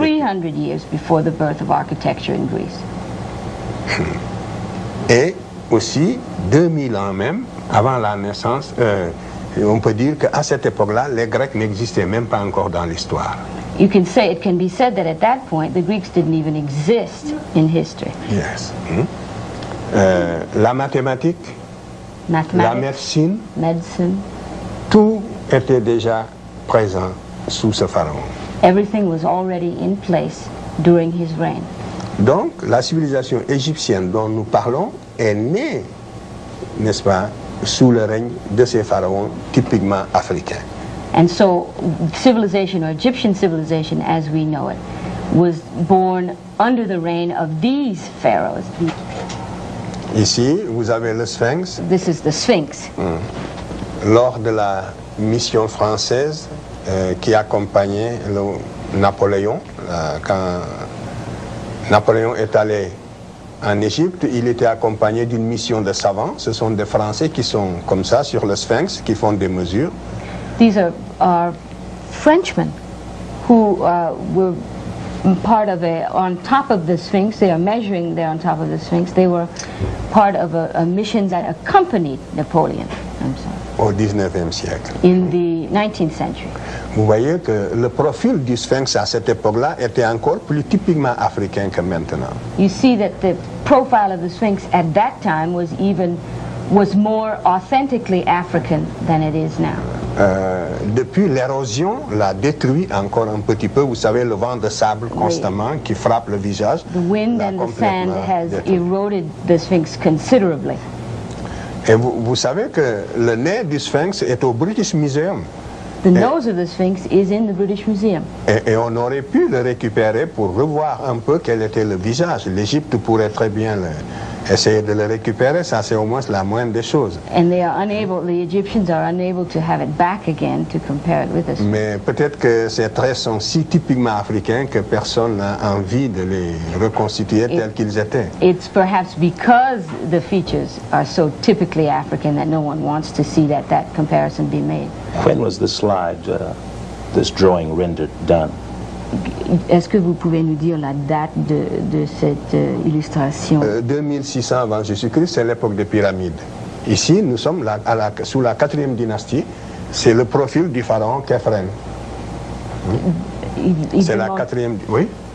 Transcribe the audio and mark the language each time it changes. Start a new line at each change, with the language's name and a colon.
English: 2,300 years before the birth of architecture in Greece.
French: Et aussi 2000 ans même avant la naissance, on peut dire qu'à cette époque-là, les Grecs n'existaient même pas encore dans l'histoire.
English: It can be said that at that point the Greeks didn't even exist in history.
French: Yes. La mathématique, la
English: Mathematics,
French: médecine, tout était déjà présent sous ce pharaon.
English: Everything was already in place during his reign.
French: Donc, la civilisation égyptienne dont nous parlons est née, n'est-ce pas, sous le règne de ces pharaons typiquement africains.
English: And so civilization, or Egyptian civilization as we know it, was born under the reign of these pharaohs.
French: Ici, vous avez le Sphinx.
English: This is the Sphinx.
French: Lors de la mission française qui accompagnait Napoléon, quand Napoléon est allé en Égypte, il était accompagné d'une mission de savants. Ce sont des Français qui sont comme ça sur le Sphinx, qui font des mesures.
English: These are Frenchmen who were part of on top of the Sphinx. They are measuring there on top of the Sphinx. They were part of a mission that accompanied Napoleon. I'm sorry.
French: Au 19e siècle.
English: In the 19th century.
French: Vous voyez que le profil du Sphinx à cette époque-là était encore plus typiquement africain que maintenant.
English: You see that the profile of the Sphinx at that time was more authentically African than it is now.
French: Depuis, l'érosion l'a détruit encore un petit peu. Vous savez, le vent de sable constamment qui frappe le visage.
English: The wind and the sand has eroded the Sphinx considerably.
French: Et vous savez que le nez du Sphinx est au British Museum.
English: The nose of the Sphinx is in the British Museum.
French: Et on aurait pu le récupérer pour revoir un peu quel était le visage. L'Égypte pourrait très bien essayer de le récupérer, ça c'est au moins la moindre des choses.
English: And the Egyptians are unable to have it back again to compare it with us.
French: Mais peut-être que ces traits sont si typiquement africains que personne n'a envie de les reconstituer tels qu'ils étaient.
English: It's perhaps because the features are so typically African that no one wants to see that comparison be made. When was the slide, this drawing rendered done?
French: Est-ce que vous pouvez nous dire la date de cette illustration? 2600 avant Jésus-Christ, c'est l'époque des pyramides. Ici, nous sommes sous la 4e dynastie. C'est le profil du pharaon Khéphren. C'est la 4e... Oui?